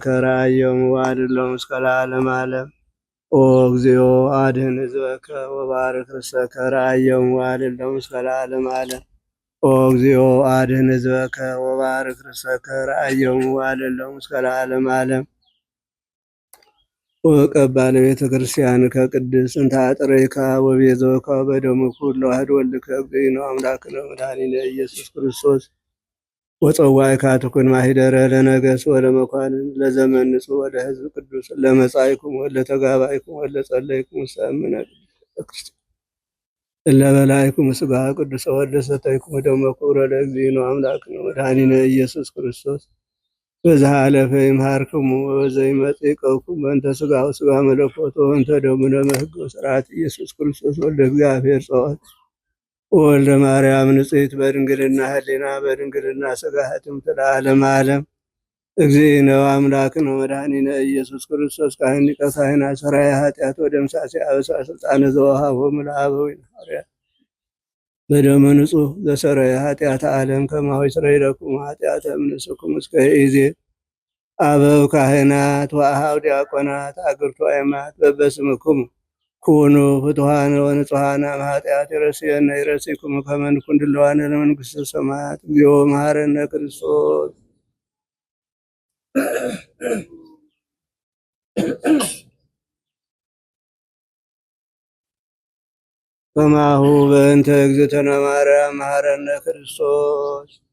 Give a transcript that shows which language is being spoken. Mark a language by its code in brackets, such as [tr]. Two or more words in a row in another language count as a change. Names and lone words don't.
[gez] ረአዮም ወአድኅኖም እስከ ለዓለመ ዓለም። ኦ እግዚኦ አድኅን ሕዝበከ ወባርክ ርእሰከ ረአዮም ወአድኅኖም እስከ ለዓለመ ዓለም። ኦ እግዚኦ አድኅን ሕዝበከ ወባርክ ርእሰከ ረአዮም ወአድኅኖም እስከ ለዓለመ ዓለም። ወቀባ ለቤተ ክርስቲያንከ ቅድስት እንተ አጥረይካ ወቤዘወከ በደሙ ኩሉ ዋህድ ወልድከ እግዚእነ አምላክነ መድኃኒነ ኢየሱስ ክርስቶስ ወፀዋዕካ ትኩን ማሂደረ ለነገሥ ወለመኳንን ለዘመን ንጹሕ ወለሕዝብ ቅዱስ ለመጻእይኩም ወለተጋባይኩም ወለጸለይኩም ሰምነ ክርስቶስ ለበላይኩም ሥጋ ቅዱስ ወለሰተይኩም ደመ ክቡረ ለእግዚእነ አምላክነ ወመድኃኒነ ኢየሱስ ክርስቶስ በዚህ አለፈ ይምሃርክሙ ወዘይመጽእ ይቀውኩም በእንተ ሥጋሁ ሥጋ መለኮቱ ወእንተ ደሙነ በሕግ ወሥርዓት ኢየሱስ ክርስቶስ ወልደ እግዚአብሔር ጸዋት ወልደ ማርያም ንጽሕት በድንግልና ህሊና በድንግልና ሥጋ ህትምት ለዓለመ ዓለም እግዚእነ ወአምላክነ ወመድኃኒነ ኢየሱስ ክርስቶስ ካህን ሊቀ ካህናት ሠራየ ኃጢአት ወደምሳሴ አበሳ ሥልጣነ ዘወሃቦሙ ለአበዊነ ሐዋርያት በደመ ንጹሕ ዘሰረየ ኃጢአተ ዓለም ከማሁ ይስረይ ለክሙ ኃጢአተ እምንእስክሙ እስከ ይእዜ አበው ካህናት ወአኀው ዲያቆናት አግብርቱ አእማት በበስምክሙ ኩኑ ፍቱሐነ ወንጹሐነ እምኃጢአት ይረስየነ ይረስይክሙ ከመ ንኩን ድሉዋነ ለመንግሥተ ሰማያት እግዚኦ መሐረነ ክርስቶስ። ከማሁ በእንተ እግዝእትነ ማርያም መሐረነ ክርስቶስ።